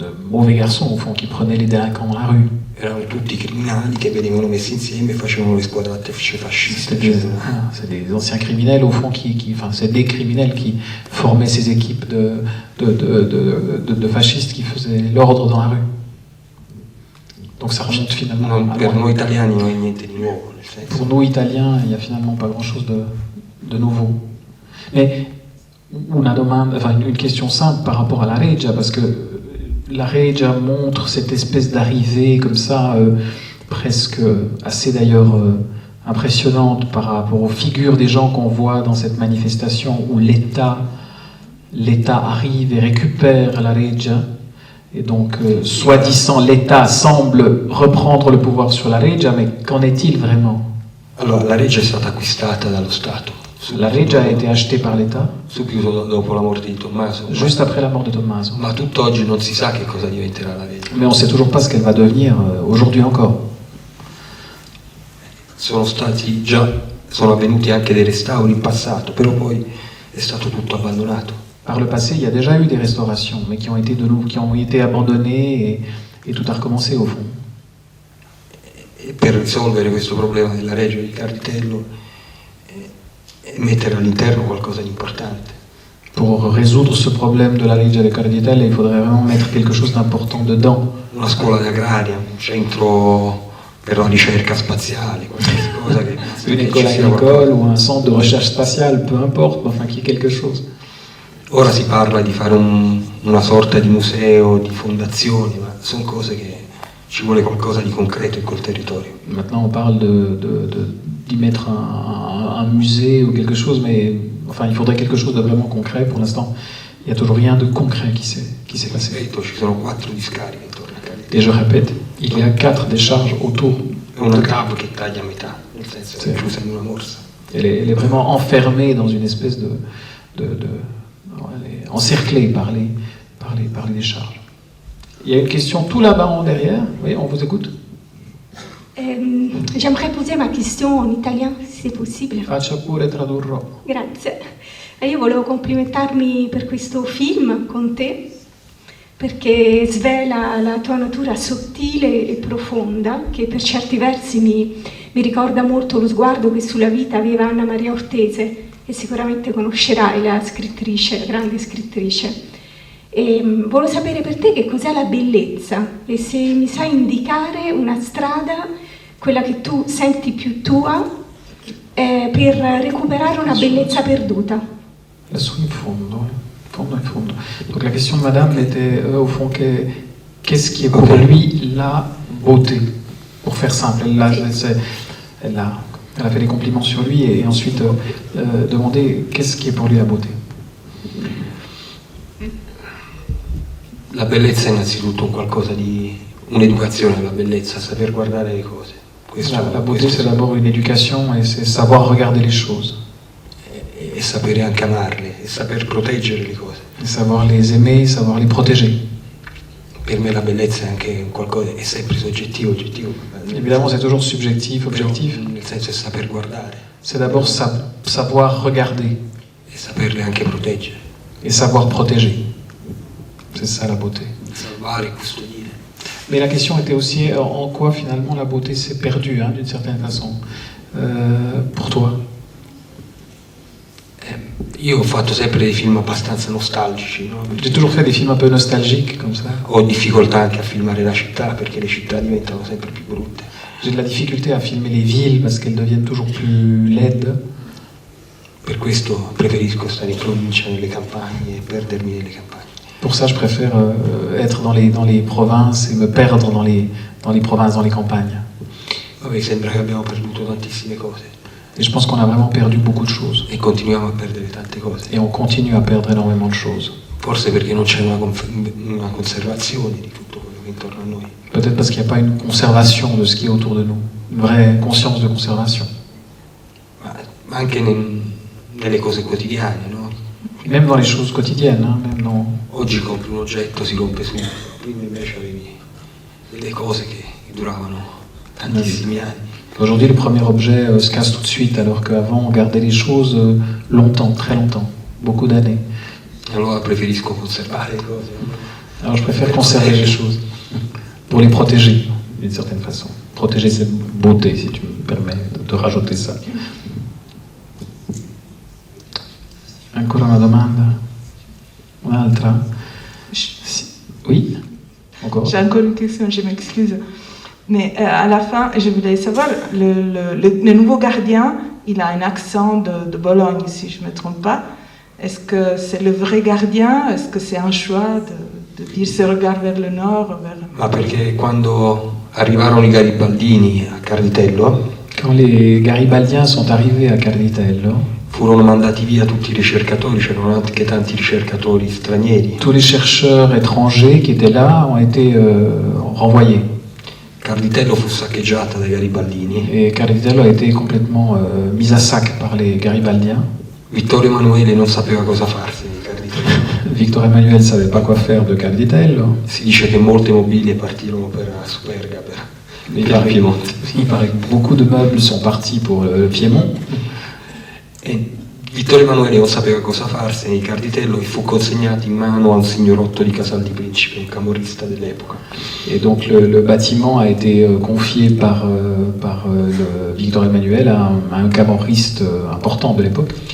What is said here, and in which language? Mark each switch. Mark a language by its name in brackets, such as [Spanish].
[French] mauvais garçons, au fond, qui prenaient les délinquants dans la rue. [Italian] Erano tutti criminali che venivano messi insieme e facevano le squadrate fasciste. [French] C'est des anciens criminels, au fond, enfin, c'est des criminels qui formaient ces équipes de fascistes qui faisaient l'ordre dans la rue. Donc ça remonte finalement à [Italian] Per [French] loin. [Italian] noi italiani non è niente di nuovo, nel senso. [French] Pour nous, Italiens, il n'y a finalement pas grand-chose de nouveau. Mais une question simple par rapport à la Regia, parce que la Regia montre cette espèce d'arrivée comme ça, presque assez d'ailleurs impressionnante par rapport aux figures des gens qu'on voit dans cette manifestation où l'État arrive et récupère la Regia. Et donc, soi-disant, l'État semble reprendre le pouvoir sur la Regia, mais qu'en est-il vraiment? [Italian] Allora, la Regia è stata acquistata dallo Stato. [French] La Regia a été achetée par l'État [Italian] Subito dopo la morte di Tommaso. [French] juste après la mort de Tommaso. [Italian] Ma tutt'oggi non si sa che cosa diventerà la Regia. [French] Mais on ne sait toujours pas ce qu'elle va devenir aujourd'hui encore. [Italian] Sono avvenuti anche dei restauri in passato, però poi è stato tutto abbandonato. [French] Par le passé, il y a déjà eu des restaurations, mais qui ont été abandonnées et tout a recommencé au fond. [Italian] E per risolvere questo problema della Regia di Carditello e mettere all'interno qualcosa di importante. [French] Pour résoudre ce problème de la Regia de Carditelle, il faudrait vraiment mettre quelque chose d'important dedans. [Italian] Una scuola agraria, un centro per la ricerca spaziale, qualsiasi cosa che [French] Une école agricole ou un centre de recherche spatiale, peu importe, mais enfin qu'il y ait quelque chose. [Italian] Ora si parla di fare una sorta di museo, di fondazioni, ma sono cose che ci vuole qualcosa di concreto in quel territorio. [French] Maintenant, on parle d'y mettre un musée ou quelque chose, mais enfin, il faudrait quelque chose de vraiment concret. Pour l'instant, il n'y a toujours rien de concret qui s'est passé. [Italian] Ripeto, ci sono 4 discariche intorno a Carditello. [French] Et je répète, il y a 4 décharges autour. [Italian] È una cava che taglia a metà, nel senso Sì. è chiusa in una morsa. [French] Elle est vraiment enfermée dans une espèce elle est encerclée par les décharges. Il y a une question tout là-bas en derrière. Oui, on vous écoute. J'aimerais poser ma question en italien, se c'est possible. [Italian] Faccia pure, tradurrò. Grazie. Io volevo complimentarmi per questo film con te, perché svela la tua natura sottile e profonda, che per certi versi mi ricorda molto lo sguardo che sulla vita aveva Anna Maria Ortese, che sicuramente conoscerai, la scrittrice, la grande scrittrice. E volevo sapere per te che cos'è la bellezza e se mi sai indicare una strada, quella che tu senti più tua, per recuperare una bellezza perduta. [French] Laissons [Italian] in fondo. [French] Donc la question de madame était au fond qu'est-ce qui est pour lui la beauté? Pour faire simple, elle a fait des compliments sur lui et ensuite demandé qu'est-ce qui est pour lui la beauté. [Italian] La bellezza è innanzitutto un qualcosa di un'educazione alla bellezza, saper guardare le cose. [French] La beauté c'est d'abord une éducation et c'est savoir regarder les choses. [Italian] E sapere anche amarle e saper proteggere le cose. [French] Et savoir les aimer, savoir les protéger. [Italian] Per me la bellezza è anche un qualcosa, è sempre soggettivo, oggettivo. [French] Évidemment c'est toujours subjectif, objectif. [Italian] Nel senso è saper guardare. [French] C'est d'abord savoir regarder. [Italian] E saperle anche proteggere. [French] Et savoir protéger. C'est ça la beauté. [Italian] Salvare e custodire. [French] Mais la question était aussi en quoi finalement la beauté s'est perdue, d'une certaine façon, pour toi. [Italian] Io ho fatto sempre dei film abbastanza nostalgici, no? [French] J'ai toujours fait des films un peu nostalgiques comme ça. [Italian] Ho difficoltà anche a filmare la città perché le città diventano sempre più brutte. [French] J'ai de la difficulté à filmer les villes parce qu'elles deviennent toujours plus laides. [Italian] Per questo preferisco stare in provincia, nelle campagne e perdermi nelle campagne. [French] Pour ça, je préfère être dans les provinces et me perdre dans les provinces, dans les campagnes. [Italian] Vabbè, sembra che abbiamo perduto tantissime cose. [French] Et je pense qu'on a vraiment perdu beaucoup de choses. [Italian] E continuiamo a perdere tante cose. [French] Et on continue à perdre énormément de choses. [Italian] Forse perché non c'è una conservazione di tutto quello che è intorno a noi. [French] Peut-être parce qu'il n'y a pas une conservation de ce qui est autour de nous. Une vraie conscience de conservation. [Italian] Ma anche nelle cose quotidiane, no? [French] Même dans les choses quotidiennes. Même dans... [Italian] Oggi compri un oggetto, si rompe subito. Prima invece avevi delle cose che duravano tantissimi anni. [French] Aujourd'hui, le premier objet se casse tout de suite, alors qu'avant, on gardait les choses longtemps, très longtemps, beaucoup d'années. [Italian] Allora preferisco conservare le cose. [French] Alors je préfère conserver les choses, pour les protéger, d'une certaine façon. Protéger cette beauté, si tu me permets de rajouter ça. [Italian] Ancora una domanda? Un'altra? [French] Oui? Encore? J'ai encore une question, je m'excuse. Mais à la fin, je voulais savoir, le nouveau gardien, il a un accent de Bologne, si je ne me trompe pas. Est-ce que c'est le vrai gardien? Est-ce que c'est un choix de dire ce regard vers le nord [Italian] Ma perché quando arrivarono i Garibaldini a Carditello, [French] Quand les Garibaldiens sont arrivés à Carditello, [Italian] furono mandati via tutti i ricercatori, c'erano anche tanti ricercatori stranieri. [French] tous les chercheurs étrangers qui étaient là ont été renvoyés. [Italian] Carditello fu saccheggiata dai Garibaldini. [French] Et Carditello a été complètement mise à sac par les Garibaldiens. [Italian] Vittorio Emanuele non sapeva cosa farsene di Carditello. [French] Victor Emmanuel ne savait pas quoi faire de Carditello. [Italian] Si dice che molte mobili partirono per Superga, per [French] Il il paraît, [Italian] Piemonte. [French] il paraît que beaucoup de meubles sont partis pour le Piémont. [Italian] E Vittorio Emanuele non sapeva cosa farsene di Carditello e fu consegnato in mano a un signorotto di Casal di Principe, un camorrista dell'epoca. [French] Et donc le bâtiment a été confié par Victor Emmanuel à un camorriste important de l'époque.